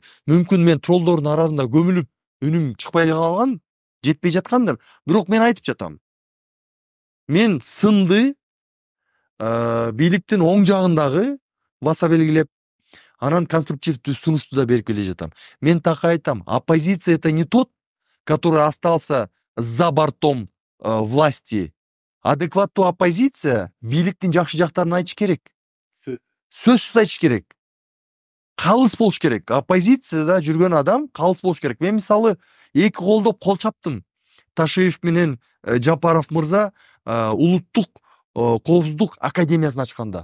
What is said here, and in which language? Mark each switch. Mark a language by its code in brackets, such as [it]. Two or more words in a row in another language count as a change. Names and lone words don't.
[ky] Мүмкүн мен троллдордун арасында көмүлүп, үнүм чыкпай калган, жетпей жаткандыр. Бирок мен айтып жатам. Мен сынды бийликтин оң жагындагы баса белгилеп, анан конструктивдүү сунушту да берип келе жатам. Мен так айтам, [ru] оппозиция это не тот, который остался за бортом власти. [ky] Адекваттуу оппозиция бийликтин жакшы жактарын айтыш керек. Сөзсүз айтыш керек. Калыс болуш керек. Оппозицияда жүргөн адам калыс болуш керек. Мен мисалы 2 колдоп кол чаптым. Ташиев менен Жапаров мырза улуттук коопсуздук академиясын ачканда.